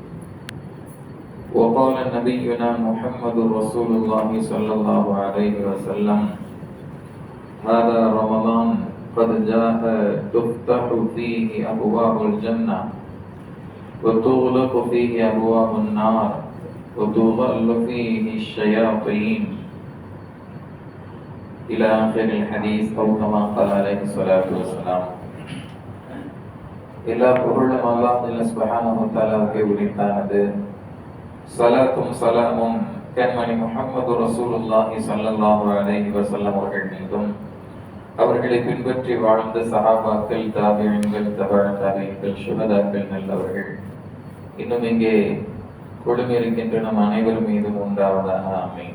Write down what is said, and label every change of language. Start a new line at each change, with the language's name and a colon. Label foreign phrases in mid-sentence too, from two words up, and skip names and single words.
Arabic: وقال نبينا محمد رسول الله صلى الله عليه وسلم: هذا رمضان قد جاء تفتح فيه أبواب الجنة وتغلق فيه أبواب النار وتغل فيه الشياطين إلى آخر الحديث أو كما قال عليه الصلاة والسلام.
Tamil: எல்லா புகழும் அல்லாஹ்
Arabic: سبحانه و
Tamil: தஆலாவுக்கே உரித்தானது. சலாத்தும் சலாமும் கண்மணி முஹம்மது
Arabic: رسول الله صلى الله عليه وسلم
Tamil: அவர்கள் மீதும், அவர்களை பின்பற்றி வாழ்ந்த சஹாபாக்கள், தாபிஈன்கள், தபஅ தாபிஈன்கள், ஷுஹதாக்கள், நல்லவர்கள் இன்னும் இங்கே குழுமியிருக்கின்ற நம் அனைவர் மீதும் உண்டாவதாக ஆமீன்.